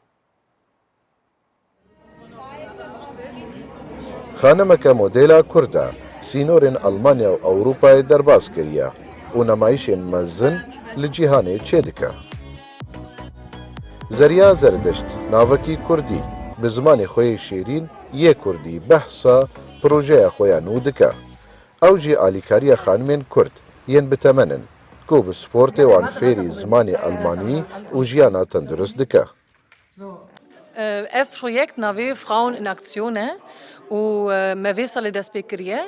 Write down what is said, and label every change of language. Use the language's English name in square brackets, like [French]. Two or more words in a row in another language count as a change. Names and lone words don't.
[Kurdish] خانەمەکە مۆدێلا کووردە سینۆرên ئەڵمانیا و ئەوروپای دەرباز کردە و نەمایشێن مەزن لە جیهانێ چێ دکە. زەریا زەردەشت ناوەکی کوردی bi zimanê xwe yê şêrîn yê Kurdî behsa projeya xwe ya nû dike. Ew jî alîkariya xanimên Kurd yên bitemenin ku bi sportê wan fêrî zimanê Almanî û jiyana tendurist dike. Ev projekt navê Frauen in Aktion e û me vê salê dest pê kiriye.